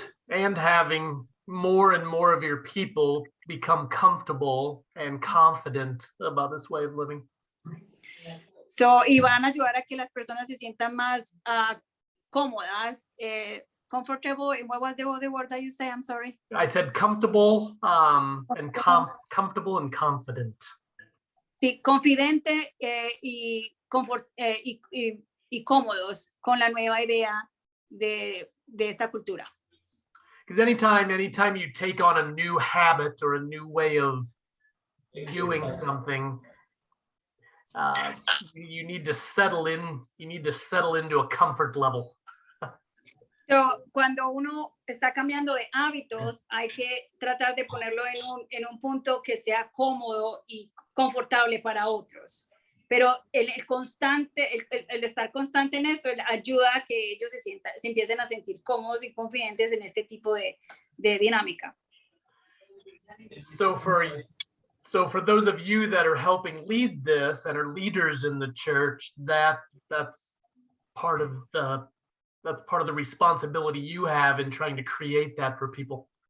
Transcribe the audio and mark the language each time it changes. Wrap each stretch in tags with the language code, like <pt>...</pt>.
<en>And having more and more of your people become comfortable and confident about this way of living.</en> <es>So, y van a ayudar a que las personas se sientan más cómodas, comfortable.</es> <en>And what was the other word that you say? I'm sorry. I said comfortable and comfortable and confident.</en> <es>Sí, confidente y cómodos con la nueva idea de esta cultura.</es> <en>Because anytime you take on a new habit or a new way of doing something, you need to settle in. You need to settle into a comfort level.</en> <es>So, cuando uno está cambiando de hábitos, hay que tratar de ponerlo en un punto que sea cómodo y confortable para otros. Pero el estar constante en esto ayuda a que ellos se empiecen a sentir cómodos y confidentes en este tipo de dinámica.</es> <en>So So for those of you that are helping lead this and are leaders in the church, that's part of the responsibility you have in trying to create that for people.</en>